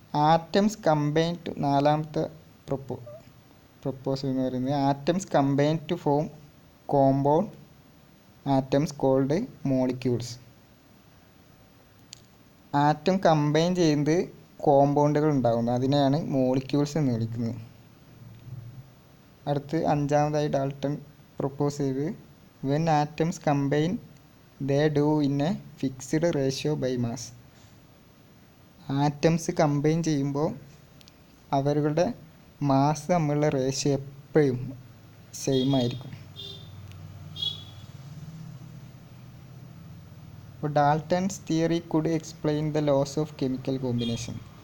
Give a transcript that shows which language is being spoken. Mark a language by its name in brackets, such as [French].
[English] atoms combine to, [Malayalam] നാലാമത്തെ proposal എന്ന് പറയുന്നത് [English] Atoms combine to form compound atoms called molecules. [Malayalam] Atom combine ചെയ്യുന്നത് കോമ്പൗണ്ടുകൾ ഉണ്ടാകുന്നു, അതിനെയാണ് മോളിക്യൂൾസ് എന്ന് വിളിക്കുന്നത്. അടുത്ത് അഞ്ചാമതായി ഡാൾട്ടൺ പ്രൊപ്പോസ് ചെയ്ത് [English] When atoms combine they do in a fixed ratio by mass. [Malayalam] Atoms combine ചെയ്യുമ്പോൾ അവരുടെ മാസ് തമ്മിലുള്ള റേഷ്യോ എപ്പോഴും സെയിം ആയിരിക്കും. [English] അപ്പോൾ Dalton's theory could explain the laws of chemical combination.